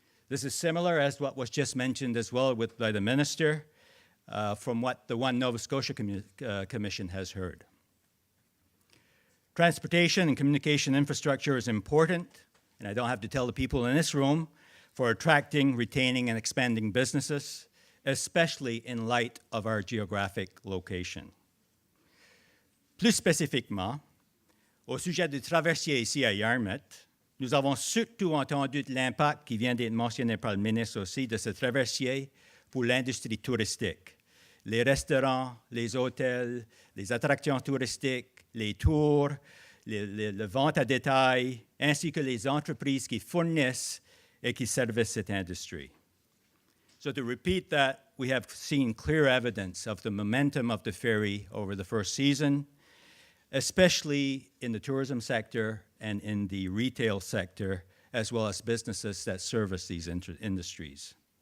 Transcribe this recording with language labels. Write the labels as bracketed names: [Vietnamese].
[English] This is similar as what was just mentioned as well by the minister, from what the One Nova Scotia Commission has heard. Transportation and communication infrastructure is important, and I don't have to tell the people in this room, for attracting, retaining, and expanding businesses, especially in light of our geographic location. [French] Plus spécifiquement, au sujet du traversier ici à Yarmouth, nous avons surtout entendu de l'impact qui vient d'être mentionné par le ministre aussi de ce traversier pour l'industrie touristique. Les restaurants, les hôtels, les attractions touristiques, les tours, les ventes à détail, ainsi que les entreprises qui fournissent et qui servent cette industrie. [English] So to repeat that, we have seen clear evidence of the momentum of the ferry over the first season, especially in the tourism sector and in the retail sector, as well as businesses that service these industries.